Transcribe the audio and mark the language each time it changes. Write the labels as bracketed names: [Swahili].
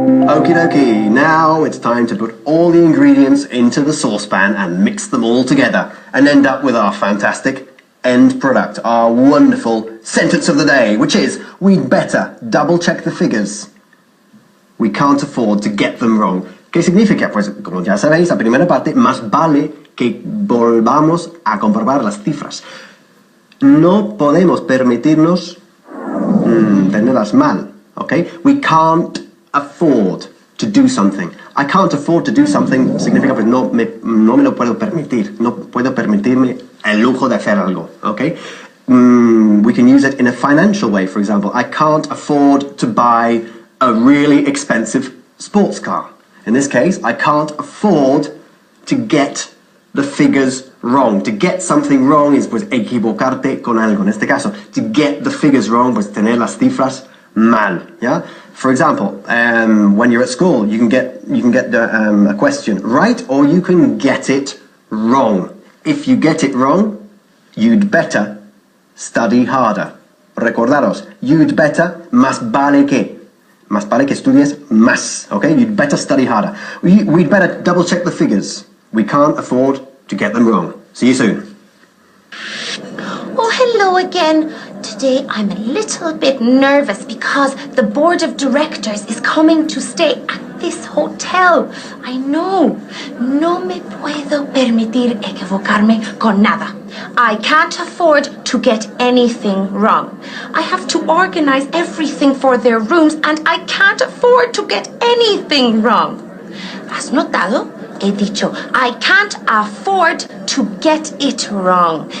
[English] Okie dokie, now it's time to put all the ingredients into the saucepan and mix them all together and end up with our fantastic end product, our wonderful sentence of the day, which is, we'd better double check the figures. We can't afford to get them wrong. [Spanish] ¿Qué significa? Pues, como ya sabéis, la primera parte, más vale que volvamos a comprobar las cifras. No podemos permitirnos tenerlas mal, okay? [English] We can't afford to do something. I can't afford to do something [Spanish] significa pues no me lo puedo permitir. No puedo permitirme el lujo de hacer algo, okay? [English] We can use it in a financial way, for example. I can't afford to buy a really expensive sports car. In this case, I can't afford to get the figures wrong. To get something wrong is [Spanish] pues equivocarte con algo. En este caso, [English] to get the figures wrong, [Spanish] pues tener las cifras mal. [English] Yeah. For example, when you're at school, you can get a question right, or you can get it wrong. If you get it wrong, you'd better study harder. [Spanish] Recordaros, [English] you'd better, [Spanish] más vale que. Más vale que estudies más, okay? [English] You'd better study harder. We'd better double check the figures. We can't afford to get them wrong. See you soon. Oh, hello again. Today I'm a little bit nervous because the board of directors is coming to stay at this hotel. I know. [Spanish] No me puedo permitir equivocarme con nada. [English] I can't afford to get anything wrong. I have to organize everything for their rooms and I can't afford to get anything wrong. [Spanish] ¿Has notado? He dicho, [English] I can't afford to get it wrong.